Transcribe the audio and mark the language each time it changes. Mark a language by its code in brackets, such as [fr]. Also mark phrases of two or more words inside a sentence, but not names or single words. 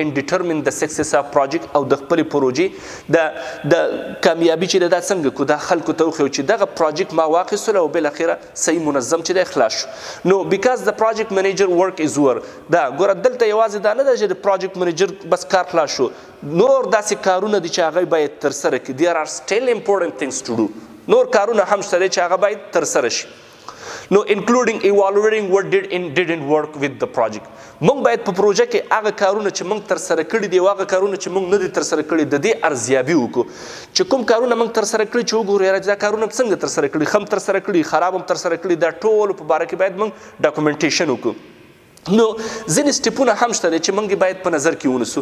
[en] and determine [ps] د [en] success of project, [ps] او د خپلې پروژې د کامیابي چې دا څنګه کړو، دا خلکو ته وښیو چې دغه پروجیکټ ما واخیستلو او بالاخره صحیح منظم چې دی خلاص شو. نو بیکاز د [en] project manager work is over, [ps] دا ګوره دلته یوازې دا نه ده چې د پروجیکټ منیجر بس کار خلاص شو، نور داسې کارونه دي چې هغه باید ترسره کړي. [en] there are still important things to do. [ps] نور کارونه هم شته دي چې هغه باید ترسره شي. [en] نو including evaluating what didn't work with the project. [ps] موږ باید په پروژه کې هغه کارونه چې موږ ترسره کړي دي او هغه کارونه چې موږ نه دي ترسره کړي د دې ارزیابي وکړو، چې کوم کارونه موږ ترسره کړي چې وګورو یاره دا کارونه څنګه ترسره کړي، ښه هم ترسره کړي، خراب هم ترسره کړي، دا ټولو په باره کې باید موږ ډاکومنټیشن وکړو. نو ځینې سټیپونه هم شته دی چې موږ باید په نظر کې ونیسو.